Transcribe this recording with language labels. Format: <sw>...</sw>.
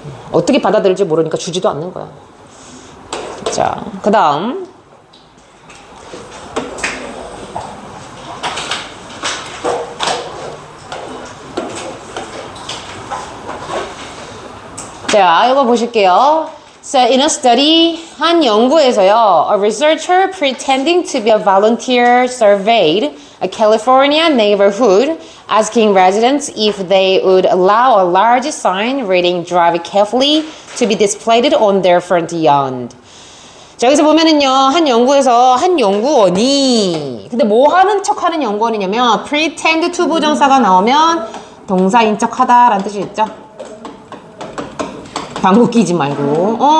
<ko>어떻게 받아들일지 모르니까 주지도 않는 거야. 자, 그 다음 자, 이거 보실게요.</ko> <en>So, in a study,</en> <ko>한 연구에서요,</ko> <en>a researcher pretending to be a volunteer surveyed a California neighborhood, asking residents if they would allow a large sign reading "Drive carefully" to be displayed on their front yard.</en> <ko>자, 여기서 보면은요, 한 연구에서 한 연구원이, 근데 뭐 하는 척 하는 연구원이냐면, pretend to 부정사가 나오면 동사인 척 하다라는 뜻이 있죠. 방구 끼지 말고.</ko>